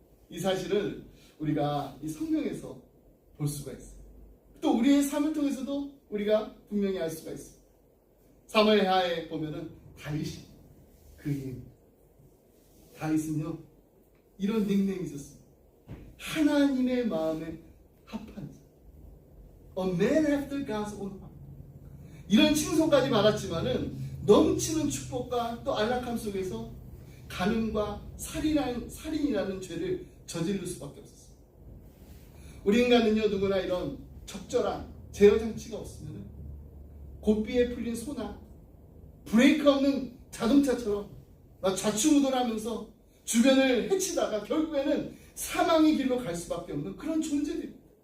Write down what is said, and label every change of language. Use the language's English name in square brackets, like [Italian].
[Korean] 이 사실을 우리가 이 성경에서 볼 수가 있어요. 또 우리의 삶을 통해서도 우리가 분명히 알 수가 있어요. 사무엘하에 보면은 다윗이 그의 다윗은요 이런 닉네임이 있었습니다. 하나님의 마음에 합한 자, [English] A man after God's own heart. [Korean] 이런 칭송까지 받았지만은 넘치는 축복과 또 안락함 속에서 간음과 살인이라는 죄를 저지를 수밖에 없었어요. 우리 인간은요 누구나 이런 적절한 제어 장치가 없으면 고삐에 풀린 소나 브레이크 없는 자동차처럼 막 좌충우돌하면서 주변을 헤치다가 결국에는 사망의 길로 갈 수밖에 없는 그런 존재들입니다.